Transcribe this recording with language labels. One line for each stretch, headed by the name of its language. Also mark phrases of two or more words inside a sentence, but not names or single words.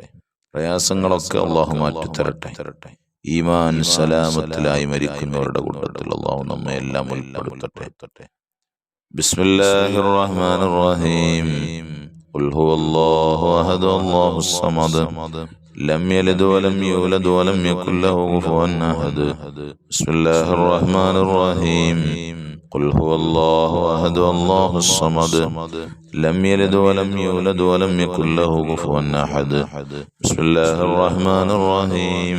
Malayalam: പ്രയാസങ്ങളൊക്കെ അല്ലാഹു മാറ്റിത്തരട്ടെ. ഈമാൻ സലാമത്തിലായി മരിക്കുന്നവരുടെ കൂട്ടത്തിൽ അല്ലാഹു നമ്മെ എല്ലാം ഉൾപ്പെടുത്തട്ടെ.
Arabic: بسم الله الرحمن الرحيم. قل هو الله أحد الله الصمد لم يلد ولم يولد ولم يكن له كفوا أحد. بسم الله الرحمن الرحيم. قل هو الله أحد الله الصمد لم يلد ولم يولد ولم يكن له كفوا أحد. بسم الله الرحمن الرحيم.